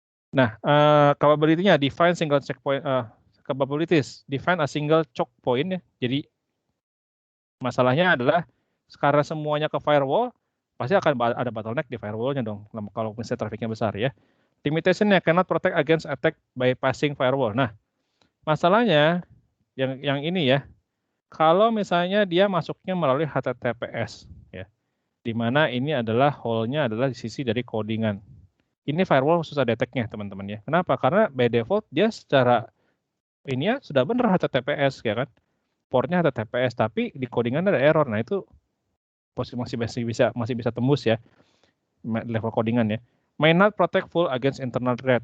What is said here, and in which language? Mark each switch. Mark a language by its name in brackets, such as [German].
[English] Nah, capability-nya define single checkpoint capabilities, define a single choke point ya. [Indonesian] Jadi masalahnya adalah karena semuanya ke firewall, pasti akan ada bottleneck di firewall-nya dong, kalau misalnya trafficnya besar ya. [English] Limitation-nya cannot protect against attack by passing firewall. [Indonesian] Nah, masalahnya yang ini ya, kalau misalnya dia masuknya melalui HTTPS, ya, di mana ini adalah hole-nya adalah di sisi dari codingan. Ini firewall susah detect-nya, teman-teman ya. Kenapa? Karena by default dia secara ini ya sudah benar HTTPS, ya kan? Portnya HTTPS, tapi di codingan ada error. Nah, itu masih bisa tembus ya level codingan ya. [English] May not protect full against internal threat.